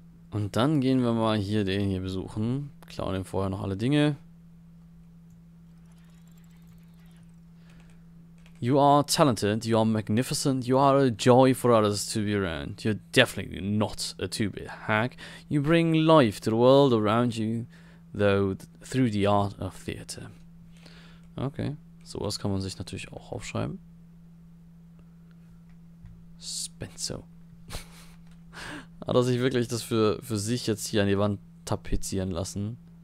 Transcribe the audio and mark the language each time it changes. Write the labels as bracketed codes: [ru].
[de] Und dann gehen wir mal hier den hier besuchen. Klauen ihm vorher noch alle Dinge. [en] You are talented, you are magnificent, you are a joy for others to be around. You're definitely not a two-bit hack. You bring life to the world around you, though through the art of theater. [de] Okay, sowas kann man sich natürlich auch aufschreiben. Spencer. Hat er sich wirklich das für sich jetzt hier an die Wand tapezieren lassen?